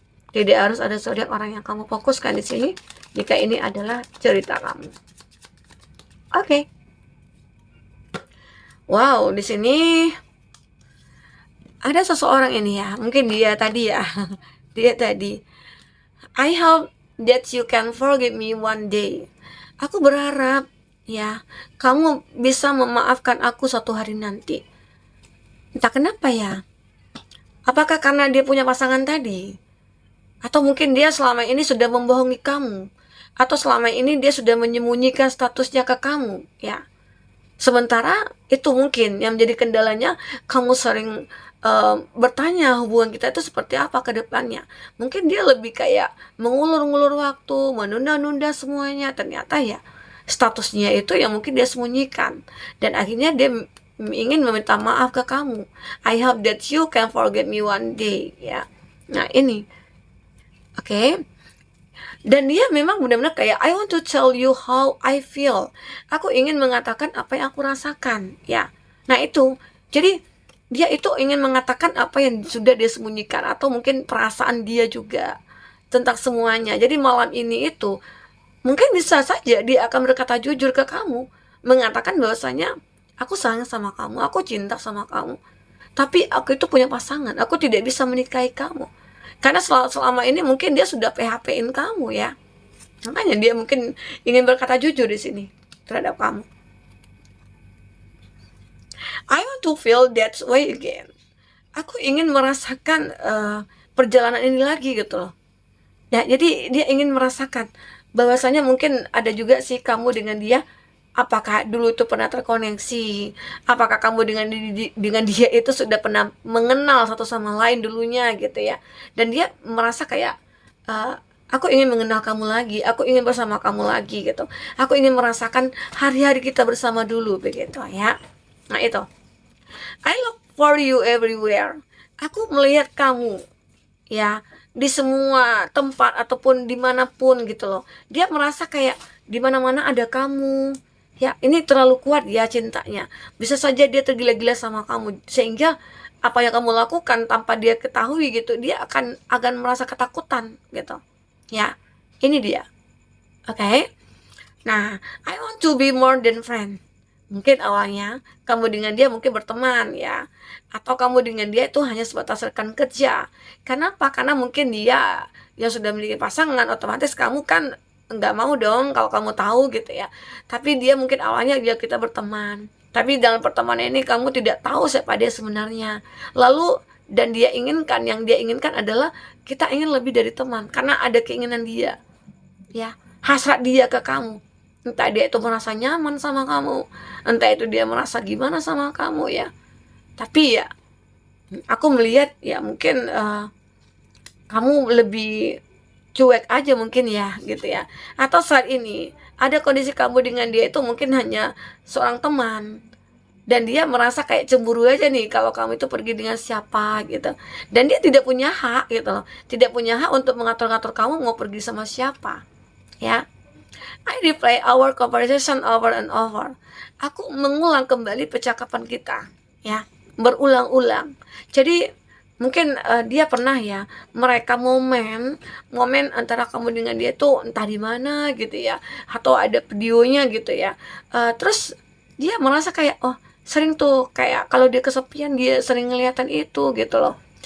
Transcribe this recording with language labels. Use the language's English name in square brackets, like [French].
[Indonesian] Tidak harus ada zodiak orang yang kamu fokuskan di sini jika ini adalah cerita kamu. Oke. Wow, di sini ada seseorang ini ya. Mungkin dia tadi ya. Dia tadi. [English] I hope that you can forgive me one day. [Indonesian] Aku berharap ya, kamu bisa memaafkan aku suatu hari nanti. Entah kenapa ya. Apakah karena dia punya pasangan tadi? Atau mungkin dia selama ini sudah membohongi kamu, atau selama ini dia sudah menyembunyikan statusnya ke kamu ya. Sementara itu mungkin yang menjadi kendalanya, kamu sering bertanya hubungan kita itu seperti apa ke depannya. Mungkin dia lebih kayak mengulur-ngulur waktu, menunda-nunda semuanya. Ternyata ya statusnya itu yang mungkin dia sembunyikan, dan akhirnya dia ingin meminta maaf ke kamu. [English] I hope that you can forget me one day ya. [Indonesian] Nah ini oke. Dan dia memang benar-benar kayak [English] I want to tell you how I feel. [Indonesian] Aku ingin mengatakan apa yang aku rasakan ya. Nah itu. Jadi dia itu ingin mengatakan apa yang sudah dia sembunyikan, atau mungkin perasaan dia juga tentang semuanya. Jadi malam ini itu mungkin bisa saja dia akan berkata jujur ke kamu, mengatakan bahwasanya aku sayang sama kamu, aku cinta sama kamu, tapi aku itu punya pasangan, aku tidak bisa menikahi kamu. Karena selama ini mungkin dia sudah PHP-in kamu ya. Makanya dia mungkin ingin berkata jujur di sini terhadap kamu. [English] I want to feel that way again. [Indonesian] Aku ingin merasakan perjalanan ini lagi gitu loh. Nah, jadi dia ingin merasakan bahwasanya mungkin ada juga sih kamu dengan dia. Apakah dulu itu pernah terkoneksi? Apakah kamu dengan dia itu sudah pernah mengenal satu sama lain dulunya gitu ya? Dan dia merasa kayak aku ingin mengenal kamu lagi, aku ingin bersama kamu lagi gitu. Aku ingin merasakan hari-hari kita bersama dulu begitu ya. Nah itu. [English] I look for you everywhere. [Indonesian] Aku melihat kamu ya di semua tempat ataupun dimanapun gitu loh. Dia merasa kayak di mana-mana ada kamu. Ya, ini terlalu kuat ya cintanya. Bisa saja dia tergila-gila sama kamu, sehingga apa yang kamu lakukan tanpa dia ketahui gitu, dia akan merasa ketakutan gitu. Ya, ini dia. Oke. [English] Nah, I want to be more than friend. [Indonesian] Mungkin awalnya kamu dengan dia mungkin berteman ya, atau kamu dengan dia itu hanya sebatas rekan kerja. Kenapa? Karena mungkin dia yang sudah memiliki pasangan, otomatis kamu kan nggak mau dong kalau kamu tahu gitu ya. Tapi dia mungkin awalnya dia kita berteman, tapi dalam pertemanan ini kamu tidak tahu siapa dia sebenarnya. Lalu dan yang dia inginkan adalah kita ingin lebih dari teman, karena ada keinginan dia ya, hasrat dia ke kamu. Entah dia itu merasa nyaman sama kamu, entah itu dia merasa gimana sama kamu ya. Tapi ya aku melihat ya mungkin kamu lebih cuek aja mungkin ya gitu ya. Atau saat ini ada kondisi kamu dengan dia itu mungkin hanya seorang teman, dan dia merasa kayak cemburu aja nih kalau kamu itu pergi dengan siapa gitu. Dan dia tidak punya hak gitu loh, tidak punya hak untuk mengatur-ngatur kamu mau pergi sama siapa ya. [English] I replay our conversation over and over. [Indonesian] Aku mengulang kembali percakapan kita ya, berulang-ulang. Jadi mungkin dia pernah ya mereka momen antara kamu dengan dia tuh entah di mana gitu ya, atau ada videonya gitu ya. Terus dia merasa kayak oh sering tuh kayak kalau dia kesepian dia sering ngeliatan itu gitu loh.